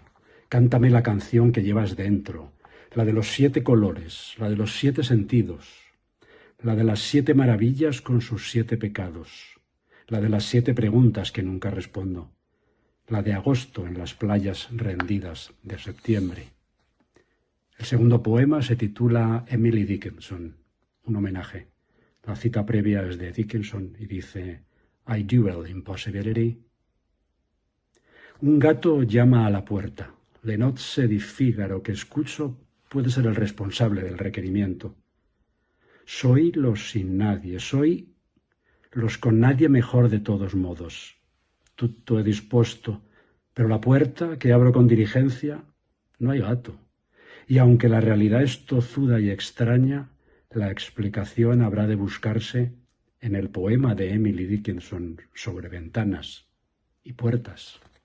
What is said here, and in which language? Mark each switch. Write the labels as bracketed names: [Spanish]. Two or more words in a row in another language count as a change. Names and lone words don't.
[Spanish] Cántame la canción que llevas dentro, la de los 7 colores, la de los 7 sentidos, la de las 7 maravillas con sus 7 pecados, la de las 7 preguntas que nunca respondo, la de agosto en las playas rendidas de septiembre. El segundo poema se titula Emily Dickinson, un homenaje. La cita previa es de Dickinson y dice: [English] I duel impossibility. [Spanish] Un gato llama a la puerta. Le nozze di Fígaro que escucho puede ser el responsable del requerimiento. Soy los sin nadie, soy los con nadie mejor de todos modos. [Italian] Tutto è disposto, [Spanish] pero la puerta que abro con diligencia no hay gato. Y aunque la realidad es tozuda y extraña, la explicación habrá de buscarse en el poema de Emily Dickinson sobre ventanas y puertas.